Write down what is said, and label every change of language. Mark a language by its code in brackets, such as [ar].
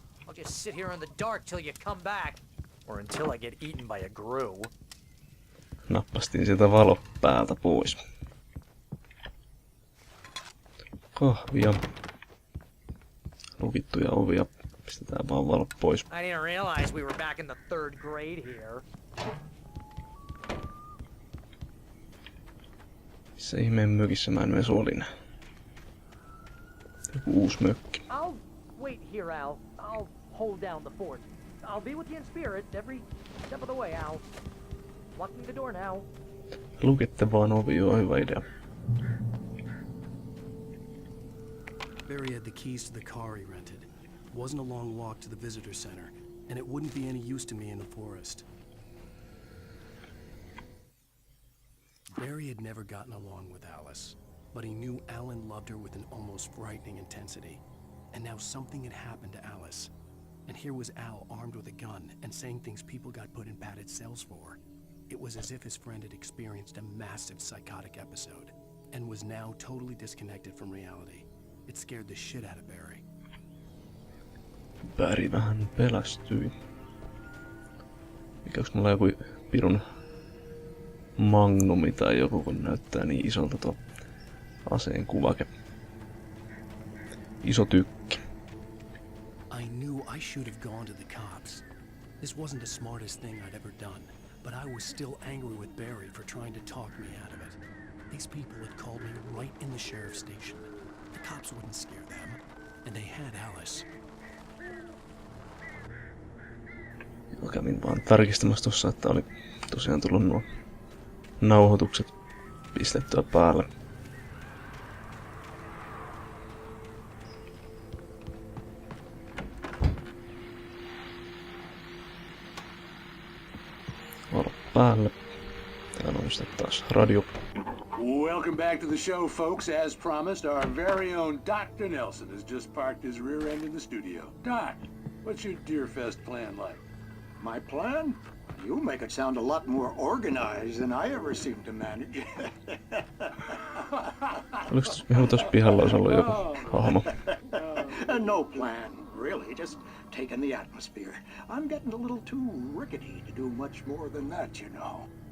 [en] I'll just sit here in the dark till you come back. Or until I get eaten by a grue. [fi] Nappastiin sieltä valo päältä pois. Kahvia. Lukittuja ovia. Pistetään vaan valot pois. [en] I didn't realize we were back in the 3rd grade here. [fi] Missä ihmeen mökissä mä en myös olin? Joku uusi mökki. [en] I'll wait here, Al. I'll hold down the fort. I'll be with you in spirit every step of the way, Al. Locking the door now. [fi] Lukitte vaan ovi, on hyvä idea. [en] Barry had the keys to the car he rented. It wasn't a long walk to the visitor center, and it wouldn't be any use to me in the forest. Barry had never gotten along with Alice, but he knew Alan loved her with an almost frightening intensity. And now something had happened to Alice. And here was Al armed with a gun and saying things people got put in padded cells for. It was as if his friend had experienced a massive psychotic episode and was now totally disconnected from reality. It scared the shit out of Barry. [fi] Barry vähän pelästyi. Mikä onks mulla joku pirun magnumi tai joku, kun näyttää niin isolta tuo aseen kuvake. Iso tykki. [en] I knew I should have gone to the cops. This wasn't the smartest thing I'd ever done, but I was still angry with Barry for trying to talk me out of it. These people had called me right in the sheriff's station. The cops wouldn't scare them, and they had Alice. [fi] Kävin vaan tarkistamassa tuossa, että oli tosiaan tullut nuo nauhoitukset pistettyä päälle. Valo päälle. Täällä on sitten taas radio. [en] Welcome back to the show, folks. As promised, our very own Dr. Nelson has just parked his rear end in the studio. Doc, what's your Deerfest plan like? My plan? You make it sound a lot more organized than I ever seem to manage. [fi] Oliko tuossa pihalla olisi ollut joku hahmo? [en] No plan, really. Just taking the atmosphere. I'm getting a little too rickety to do much more than that, you know.